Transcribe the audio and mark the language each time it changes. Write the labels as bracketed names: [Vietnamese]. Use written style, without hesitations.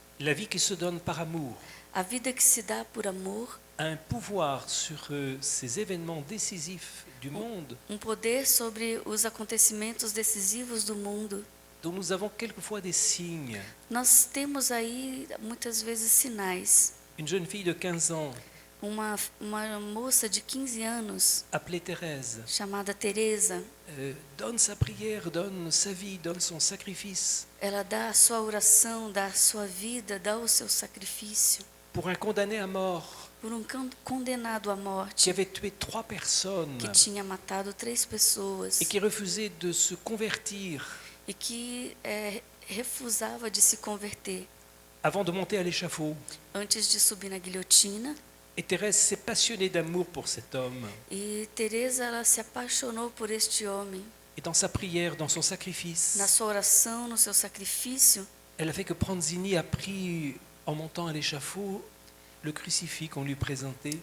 [French] la vie qui se donne par amour, [Portuguese] a vida que se dá por amor, [French] a un pouvoir sur ces événements décisifs du monde [Portuguese] poder sobre os acontecimentos decisivos do mundo. [French] dont nous avons quelquefois des signes. [Portuguese] Nós temos aí muitas vezes sinais. [French] Une jeune fille de 15 ans [Portuguese] uma moça de 15 anos, [French] appelée Thérèse, [Portuguese] chamada Teresa. [French] donne sa prière, donne sa vie, donne son sacrifice [Portuguese] Ela dá a sua oração, dá a sua vida, dá o seu sacrifício [French] pour un condamné à mort [Portuguese] por um condenado à [French] qui [Portuguese] morte [French] avait tué 3 personnes [Portuguese] que tinha matado 3 pessoas [French] et qui refusait de se convertir [Portuguese] e que refusava de se converter [French] avant de monter à l'échafaud. [Portuguese] antes de subir na guilhotina. [French] Et Thérèse s'est passionnée d'amour pour cet homme. [Portuguese] E Teresa, ela se apaixonou por este homem. [French] Et dans sa prière, dans son sacrifice, [Portuguese] Na sua oração, no seu sacrifício, [French] elle a fait que Pranzini a pris, en montant à l'échafaud, le crucifix qu'on lui présentait.